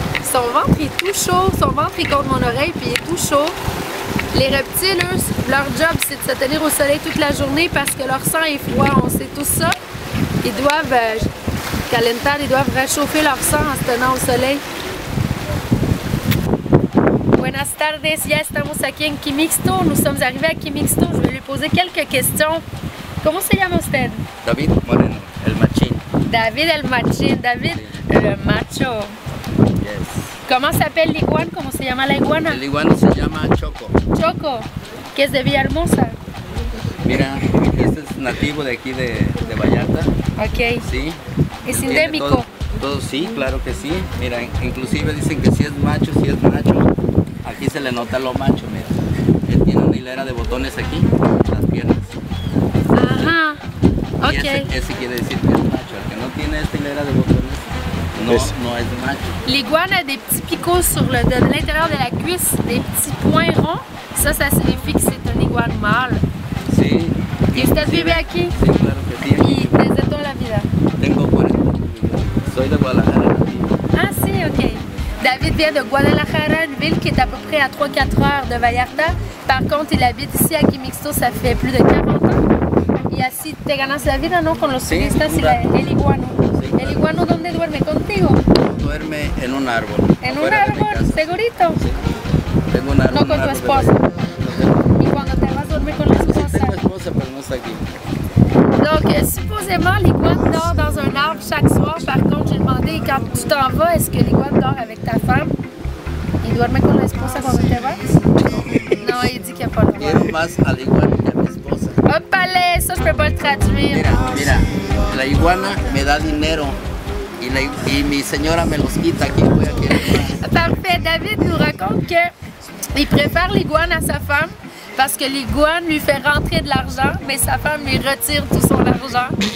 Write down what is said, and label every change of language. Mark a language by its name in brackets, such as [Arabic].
[French] Son ventre est tout chaud. Son ventre est contre mon oreille puis il est tout chaud. Les reptiles, eux, leur job, c'est de se tenir au soleil toute la journée parce que leur sang est froid. On sait tout ça. Ils doivent calentar, ils doivent réchauffer leur sang en se tenant au soleil. [Spanish] Buenas tardes, ya estamos aquí en Quimixto. [French] Nous sommes arrivés à Quimixto. Je vais lui poser quelques questions. [Spanish] ¿Cómo se llama usted? David Moreno, el machín. David el machín, [French] David le macho. [English] Yes. [Spanish] ¿Cómo [French] s'appelle l'iguane? [Spanish] ¿Cómo se llama la iguana? El iguana se llama Choco. Choco, que es de Villahermosa. Mira, este es nativo de aquí de Vallarta. Ok. Sí. ¿Es Tiene endémico? Todo sí, claro que sí. Mira, inclusive dicen que si es macho. Aquí se le nota lo macho, mira. Él tiene una hilera de botones aquí, en las piernas. Ajá. Y Ok. ese quiere decir que es macho. El que no tiene esta hilera de botones No, no es de macho. [French] L'iguane a des petits picots sur de l'intérieur de la cuisse, des petits points ronds. Ça signifie que c'est un iguane mâle. [Spanish] Sí. ¿Y usted vive aquí? Sí, claro que sí. ¿Y desde toda la vida? Tengo 40 años. Soy de Guadalajara. Ah, si, ok. [French] David vient de Guadalajara, une ville qui est à peu près à 3-4 heures de Vallarta. Par contre, il habite ici à Quimixto, ça fait plus de 40 ans. [Spanish] Y así te ganas la vida, ¿no? Con los turistas y el iguano. Sí, claro. ¿El iguano dónde duerme contigo? Duerme en un árbol. ¿En un afuera de mi árbol? casa. ¿Segurito? Sí. Tengo un árbol. No con tu esposa. ¿Y cuando te vas a dormir con la Sí, esposa? tengo esposa, pero no está aquí. [French] Donc, supposément, l'iguane dort dans un arbre chaque soir. Par contre, j'ai demandé, quand tu t'en vas, est-ce que l'iguane dort avec ta femme? [Spanish] ¿Y duerme con la esposa cuando te vas? [French] Non, il dit qu'il n'y a pas le droit. [Spanish] Quiero más al iguana que a mi esposa. [French] Hopale, ça, je peux pas le traduire. [Spanish] Mira, la iguana me da dinero y mi señora me los quita. Aquí voy a querer más. [French] Parfait. David nous raconte qu'il préfère l'iguane à sa femme parce que l'iguane lui fait rentrer de l'argent, mais sa femme lui retire tout son argent.